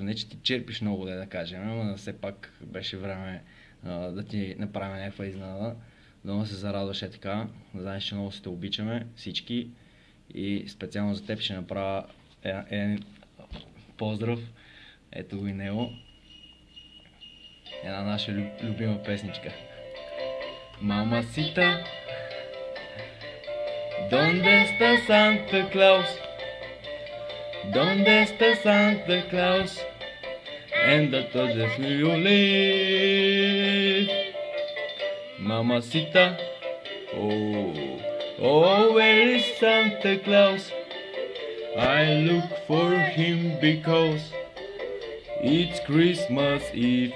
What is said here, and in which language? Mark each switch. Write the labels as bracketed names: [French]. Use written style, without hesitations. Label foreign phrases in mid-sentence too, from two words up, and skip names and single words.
[Bulgarian] Не, че ти черпиш много, да кажем, но все пак беше време да ти направим някаква изненада. Да се зарадваш така. Знаеш, че много се те обичаме всички. И специално за теб ще направя един поздрав. Ето го и него. Една наша любима песничка. [Spanish] Mamacita, ¿dónde está Santa Claus? ¿Dónde está Santa Claus? [English] And the toes you live. Mamacita, oh, where is Santa Claus? I look for him because it's Christmas Eve.